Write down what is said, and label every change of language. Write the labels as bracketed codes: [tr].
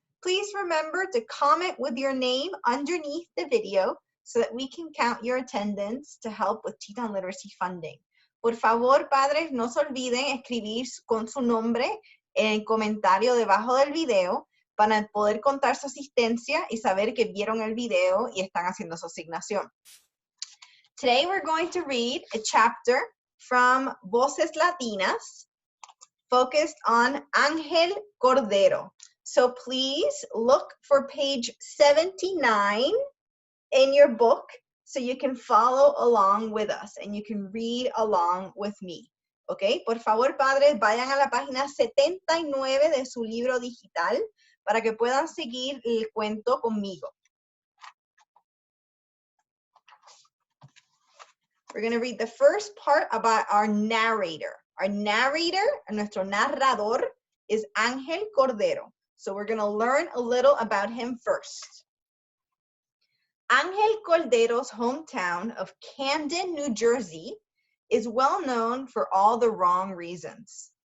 [en] Please remember to comment with your name underneath the video so that we can count your attendance to help with Teton Literacy funding. [es] Por favor, padres, no se olviden escribir con su nombre en comentario debajo del video para poder contar su asistencia y saber que vieron el video y están haciendo su asignación. [en] Today we're going to read a chapter from Voces Latinas, focused on Ángel Cordero. So please look for page 79 in your book so you can follow along with us and you can read along with me. [es] ¿Ok? Por favor, padres, vayan a la página 79 de su libro digital para que puedan seguir el cuento conmigo. [en] We're going to read the first part about our narrator. Our narrator, [es] nuestro narrador, [en] is Ángel Cordero. So we're going to learn a little about him first. Ángel Cordero's hometown of Camden, New Jersey, is well known for all the wrong reasons.